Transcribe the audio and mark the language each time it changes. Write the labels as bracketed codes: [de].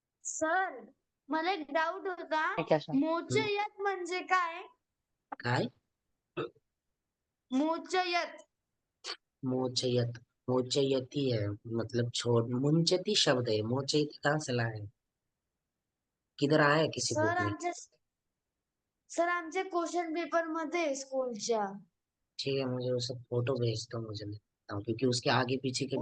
[mr] Sir मला एक doubt होता. [hi] ठीक है सर. [mr] मोचयत म्हणजे काय? काय? मोचयत. [hi] मोचयत, मोचयती है मतलब छोड़, मुंचती शब्द है, मोचयती कहाँ से लाए? किधर आया है किसी बुक सर में? [mr] आमच्या सर आमच्या क्वेश्चन पेपर मध्ये आहे स्कूलच्या. [hi] ठीक है, मुझे वो सब फोटो भेज दो, मुझे मैं देखता हूँ, क्योंकि उसके आगे पीछे के भी